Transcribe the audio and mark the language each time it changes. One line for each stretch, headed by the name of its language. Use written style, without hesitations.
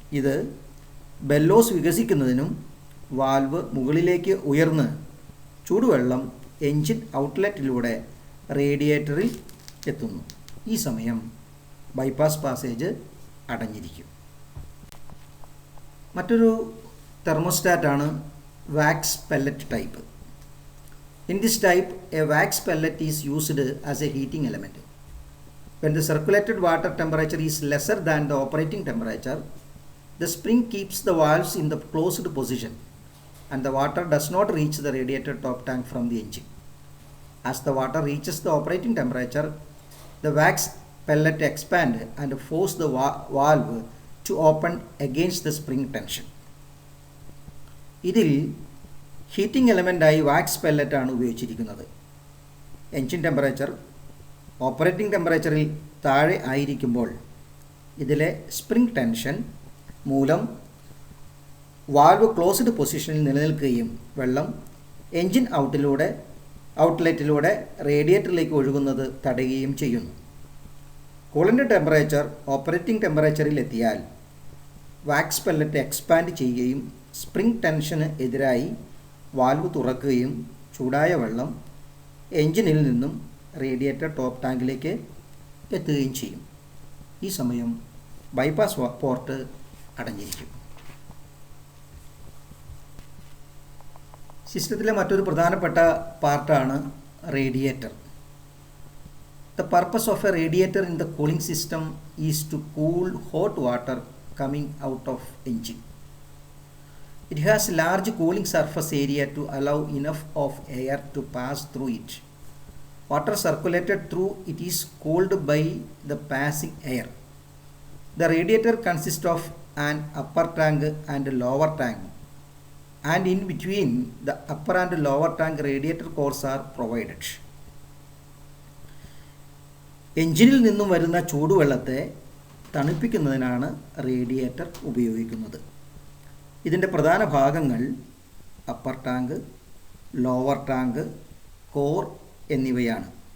Malayalam: ഇത് bellows വികസിക്കുന്നതിനും valve മുകളിലേക്ക് ഉയർന്ന് ചൂടുവെള്ളം എൻജിൻ ഔട്ട്ലെറ്റിലൂടെ റേഡിയേറ്ററിൽ എത്തുന്നു. ഈ സമയം ബൈപ്പാസ് പാസേജ് അടഞ്ഞിരിക്കും. മറ്റൊരു തെർമോസ്റ്റാറ്റാണ് wax pellet type.
English: In this type, a wax pellet is used as a heating element. When the circulated water temperature is lesser than the operating temperature, the spring keeps the valves in the closed position and the water does not reach the radiator top tank from the engine. As the water reaches the operating temperature, the wax pellet expands and forces the valve to open against the spring tension.
Malayalam: ഇതിൽ heating എലമെൻ്റായി wax പെല്ലറ്റാണ് ഉപയോഗിച്ചിരിക്കുന്നത്. Engine temperature operating ടെമ്പറേച്ചറിൽ താഴെ ആയിരിക്കുമ്പോൾ ഇതിലെ spring tension മൂലം valve closed പൊസിഷനിൽ നിലനിൽക്കുകയും വെള്ളം എൻജിൻ ഔട്ട്ലെറ്റിലൂടെ റേഡിയേറ്ററിലേക്ക് ഒഴുകുന്നത് തടയുകയും ചെയ്യുന്നു. കൂളൻ്റ് ടെമ്പറേച്ചർ ഓപ്പറേറ്റിംഗ് ടെമ്പറേച്ചറിൽ എത്തിയാൽ വാക്സ് പെല്ലറ്റ് എക്സ്പാൻഡ് ചെയ്യുകയും സ്പ്രിംഗ് ടെൻഷന് എതിരായി വാൽവ് തുറക്കുകയും ചൂടായ വെള്ളം എൻജിനിൽ നിന്നും റേഡിയേറ്റർ ടോപ്പ് ടാങ്കിലേക്ക് എത്തുകയും ചെയ്യും. ഈ സമയം ബൈപ്പാസ് പോർട്ട് അടഞ്ഞിരിക്കും. സിസ്റ്റത്തിലെ മറ്റൊരു പ്രധാനപ്പെട്ട പാർട്ടാണ് radiator.
English: The purpose of a radiator in the cooling system is to cool hot water coming out of engine. It has large cooling surface area to allow enough of air to pass through it. Water circulated through it is cooled by the passing air. The radiator consists of an upper tank and lower tank, and in between the upper and lower tank radiator cores are provided.
Malayalam: എഞ്ചിനിൽ നിന്നും വരുന്ന ചൂടുവെള്ളത്തെ തണുപ്പിക്കുന്നതിനാണ് radiator ഉപയോഗിക്കുന്നത്. ഇതിൻ്റെ പ്രധാന ഭാഗങ്ങൾ upper tank, lower tank, core എന്നിവയാണ്.